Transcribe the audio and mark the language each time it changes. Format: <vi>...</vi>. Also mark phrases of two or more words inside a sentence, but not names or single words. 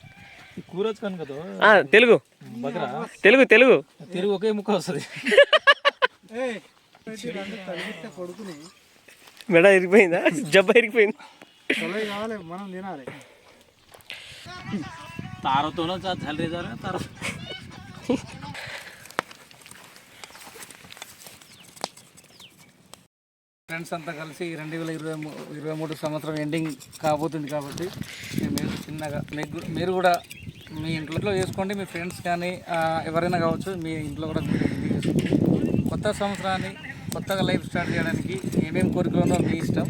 <te>తెలుగు తెలుగు తెలుగు తెలుగు ఒకే ముక్క వస్తుంది. మెడ ఇరిగిపోయిందా, జబ్బ ఇరిగిపోయింది. మనం తినాలి तारों झाले जा रहे तारो ఫ్రెండ్స్ అంతా కలిసి 2023 సంవత్సరం ఎండింగ్ కాబోతుంది కాబట్టి మేము చిన్నగా మీరు కూడా మీ ఇంట్లో చేసుకోండి, మీ ఫ్రెండ్స్ కానీ ఎవరైనా కావచ్చు మీ ఇంట్లో కూడా కొత్త సంవత్సరాన్ని కొత్తగా</te> <en>life start</en> <te>చేయడానికి ఏమేమి కోరికలు ఉన్నో మీ ఇష్టం.</te>